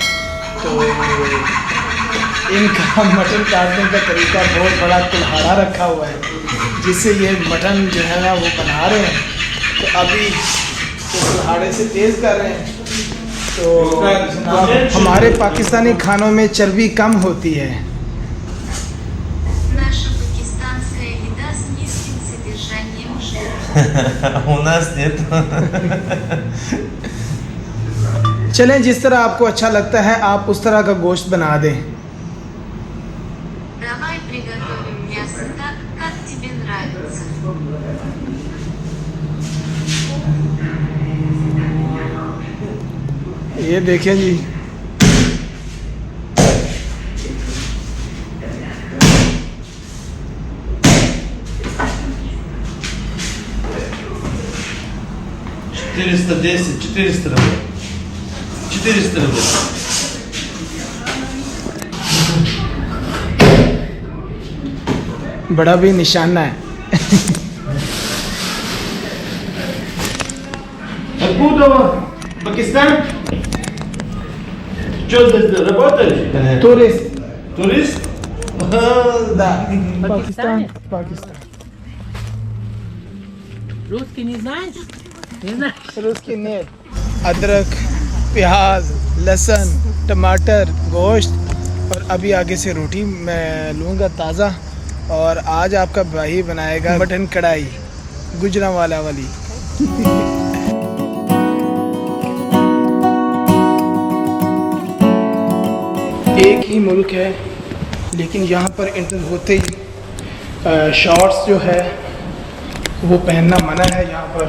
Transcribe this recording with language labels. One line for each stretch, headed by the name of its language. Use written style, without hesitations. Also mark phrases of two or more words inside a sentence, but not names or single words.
Urdu: تو ان کا مٹن کاٹنے کا طریقہ بہت بڑا کلہاڑا رکھا ہوا ہے، جس سے یہ مٹن جو ہے نا وہ بنا رہے ہیں. تو ابھی وہ کلہاڑے سے تیز کر رہے ہیں. تو ہمارے پاکستانی کھانوں میں چربی کم ہوتی ہے.
Russian: У нас нет.
Urdu: چلیں، جس طرح آپ کو اچھا لگتا ہے آپ اس طرح کا گوشت بنا دیں.
Russian: Давай приготовим мясо так, как тебе нравится.
Urdu: یہ دیکھیں جی, $410, $400. بڑا بھی نشانہ ہے.
Russian: Откуда? Пакистан? Что здесь работаешь?
Urdu: टूरिस्ट।
Russian: Турист? Да,
Urdu: पाकिस्तान। पाकिस्तान।
Russian: Русский не знаешь? Не знаешь?
Urdu: اس کی نیل، ادرک، پیاز، لہسن، ٹماٹر، گوشت اور ابھی آگے سے روٹی میں لوں گا تازہ. اور آج آپ کا بھائی بنائے گا مٹن کڑاہی گوجرانوالہ والی. ایک ہی ملک ہے، لیکن یہاں پر انٹر ہوتے ہی شارٹس جو ہے وہ پہننا منع ہے یہاں پر.